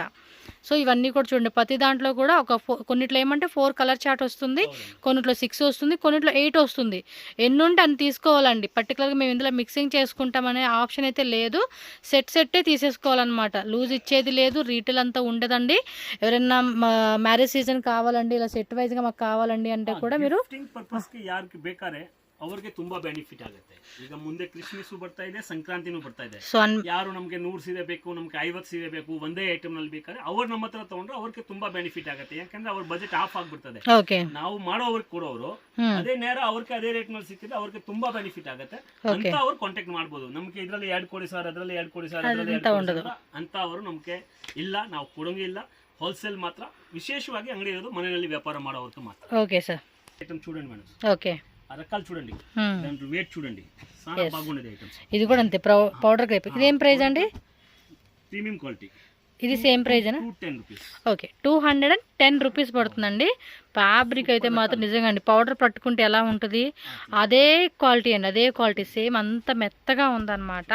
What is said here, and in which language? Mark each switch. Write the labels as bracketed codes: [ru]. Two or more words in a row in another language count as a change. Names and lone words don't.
[te] సో ఇవన్నీ కూడా చూడండి, ప్రతి దాంట్లో కూడా కొన్నిట్లో ఏమంటే 4 [en] colour chart [te] వస్తుంది, కొన్నిట్లో 6 వస్తుంది, కొన్నిట్లో 8 వస్తుంది. ఎన్ని ఉంటే అన్ని తీసుకోవాలండి. పర్టికులర్గా మేము ఇందులో మిక్సింగ్ చేసుకుంటామనే ఆప్షన్ అయితే లేదు. సెట్టే తీసేసుకోవాలన్నమాట. లూజ్ ఇచ్చేది లేదు, రీటైల్ అంతా ఉండదండి. ఎవరైనా [en] marriage season [te] కావాలండి, ఇలా సెట్ వైజ్గా మాకు కావాలండి అంటే కూడా మీరు [kn] ಅವ್ರಿಗೆ ತುಂಬಾ ಬೆನಿಫಿಟ್ ಆಗುತ್ತೆ. ಈಗ ಮುಂದೆ ಕ್ರಿಸ್ಮಸ್ ಬರ್ತಾ ಇದೆ, ಸಂಕ್ರಾಂತಿನೂ ಬರ್ತಾ ಇದೆ. ಯಾರು ನಮಗೆ 100 ಸೀರೆ ಬೇಕು, ನಮ್ಗೆ 50 ಸೀರೆ ಬೇಕು, ಒಂದೇ ಐಟಮ್ ನಲ್ಲಿ ಬೇಕಾದ್ರೆ ಅವ್ರು ನಮ್ಮ ಹತ್ರ ತಗೊಂಡ್ರೆ ಅವ್ರಿಗೆ ತುಂಬಾ ಬೆನಿಫಿಟ್ ಆಗುತ್ತೆ. ಯಾಕಂದ್ರೆ ಅವ್ರ ಬಜೆಟ್ ಆಫ್ ಆಗ್ಬಿಡ್ತದೆ. ನಾವು ಮಾಡೋವ್ರಿಗೆ ಕೊಡೋರು ಅದೇ ನೇರ ಅವ್ರಿಗೆ ಅದೇ ರೇಟ್ ನಲ್ಲಿ ಸಿಕ್ಕಿದ್ರೆ ಅವ್ರಿಗೆ ತುಂಬಾ ಬೆನಿಫಿಟ್ ಆಗುತ್ತೆ ಅಂತ ಅವ್ರು ಕಾಂಟ್ಯಾಕ್ಟ್ ಮಾಡ್ಬೋದು. ನಮ್ಗೆ ಇದ್ರಲ್ಲಿ 2 ಕೊಡಿ ಸರ್, ಅದ್ರಲ್ಲಿ 2 ಕೊಡಿ ಸರ್, ಅಂತ ಅವರು ನಮ್ಗೆ ಇಲ್ಲ, ನಾವು ಕೊಡೋಂಗಿಲ್ಲ. ಹೋಲ್ಸೇಲ್ ಮಾತ್ರ, ವಿಶೇಷವಾಗಿ ಅಂಗಡಿ ಇರೋದು ಮನೆಯಲ್ಲಿ ವ್ಯಾಪಾರ ಮಾಡೋವ್ರಿಗೆ ಮಾತ್ರ. [te] ఓకే సార్, ఐటమ్ చూడండి మేడం. ఓకే, ఆ రకాలు చూడండి, దాంట్లో వెయిట్ చూడండి, చాలా బాగుండేది ఐటమ్స్. ఇది కూడా అంతే [en] powder crepe. [te] ఇది ఏం ప్రైస్ అండి? [en] premium quality. [te] ఇది [en] same price [te] అనా? 210 రూపీస్. ఓకే, 210 రూపీస్ పడుతుందండి. ఫ్యాబ్రిక్ అయితే మాత్రం నిజంగా అండి, పౌడర్ పట్టుకుంటే ఎలా ఉంటుంది అదే క్వాలిటీ అండి, అదే క్వాలిటీ సేమ్, అంత మెత్తగా ఉందన్నమాట.